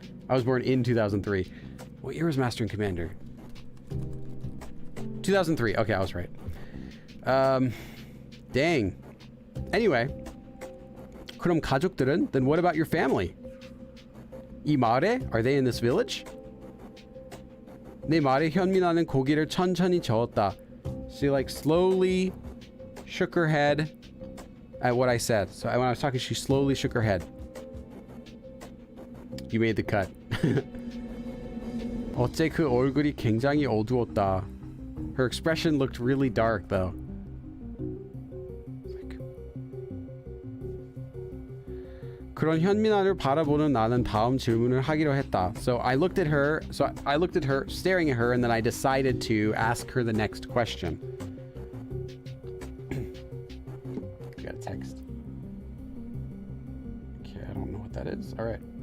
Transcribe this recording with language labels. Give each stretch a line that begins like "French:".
English: I was born in 2003. What year was Master and Commander? 2003. Okay, I was right. Dang. Anyway.
Korean: 그럼 가족들은?
English: Then what about your family?
Korean: 이 마을에?
English: Are they in this village?
Korean: 내 말에 현민아는 고기를 천천히 저었다.
English: She like slowly shook her head at what I said. So when I was talking, she slowly shook her head. You made the cut.
Korean: 어째 그 얼굴이 굉장히 어두웠다.
English: Her expression looked really dark though.
Korean: 그런 현민아를 바라보는 나는 다음 질문을 하기로 했다.
English: So I looked at her, staring at her, and then I decided to ask her the next question. I got a text. Okay, I don't know what that is. All right.